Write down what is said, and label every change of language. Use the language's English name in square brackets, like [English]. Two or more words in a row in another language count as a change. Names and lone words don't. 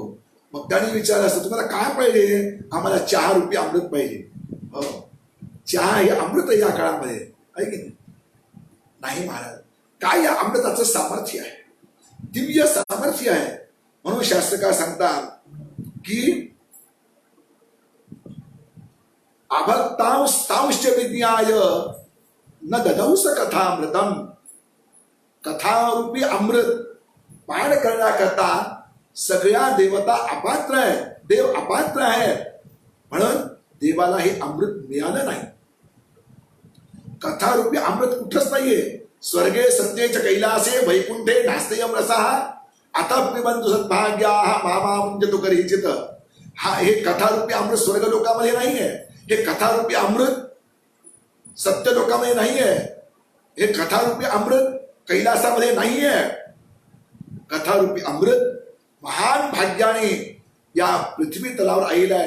[Marathi] मग त्याने विचारलं असतं तुम्हाला काय पाहिजे, आम्हाला चहा रूपी अमृत पाहिजे. हो, चहा हे अमृत या काळामध्ये आहे की नाही महाराज. काय या अमृताचं सामर्थ्य आहे, दिव्य सामर्थ्य आहे. म्हणून शास्त्रकार सांगतात की [Sanskrit] अभक्तांश विज्ञाय न ददौस कथामृतम. [Marathi] कथारूपी अमृत पान करण्याकरता सगळ्या देवता अपात्र आहे, देव अपात्र आहे. म्हणून देवाला हे अमृत मिळालं नाही. कथारूपी अमृत कुठंच नाहीये. [Sanskrit] स्वर्गे सत्येच कैलासे वैकुंठे नास्तेयम रसाः आता पिबंतु सद्भाग्याः [Marathi] मामा म्हणजे तो करीचित. हा हे कथारूपी अमृत स्वर्ग लोकामध्ये नाहीये. हे कथारूपी अमृत सत्य लोकामध्ये नाहीये. हे कथारूपी अमृत कैलासामध्ये नाहीये. कथारूपी अमृत महान भाग्याने या पृथ्वी तलावर आलेलं आहे.